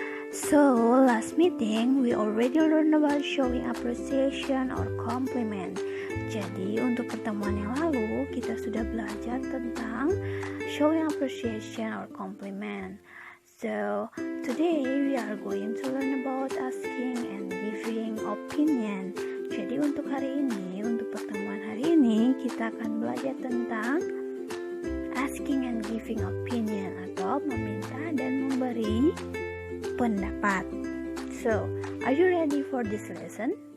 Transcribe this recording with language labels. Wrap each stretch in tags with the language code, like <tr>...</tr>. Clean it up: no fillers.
<en>So, last meeting we already learned about showing appreciation or compliment.</en> <id>Jadi, untuk pertemuan yang lalu kita sudah belajar tentang</id> <en>showing appreciation or compliment. So, today we are going to learn about asking and giving opinion.</en> <id>Jadi untuk hari ini, untuk pertemuan hari ini, kita akan belajar tentang</id> <en>asking and giving opinion</en> <id>atau meminta dan memberi pendapat.</id> <en>So, are you ready for this lesson?</en>